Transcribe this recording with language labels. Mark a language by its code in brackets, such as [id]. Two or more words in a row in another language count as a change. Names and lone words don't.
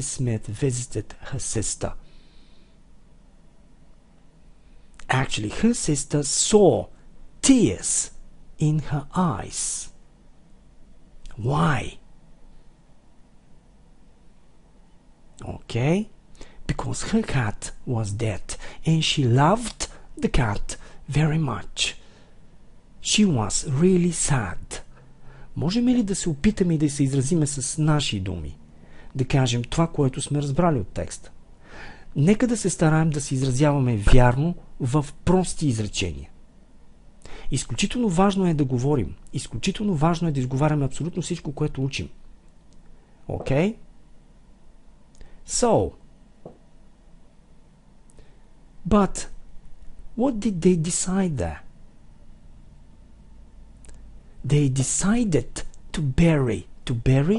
[en] Smith visited her sister? Actually, her sister saw tears in her eyes. Why? Okay, because her cat was dead and she loved the cat very much. She was really sad. [bg] Можем ли да се опитаме и да се изразиме с наши думи? Да кажем това, което сме разбрали от текста. Нека да се стараем да се изразяваме вярно в прости изречения. Изключително важно е да говорим. Изключително важно е да изговаряме абсолютно всичко, което учим. [en] Okay? So, but what did they decide there? They decided to bury. To bury?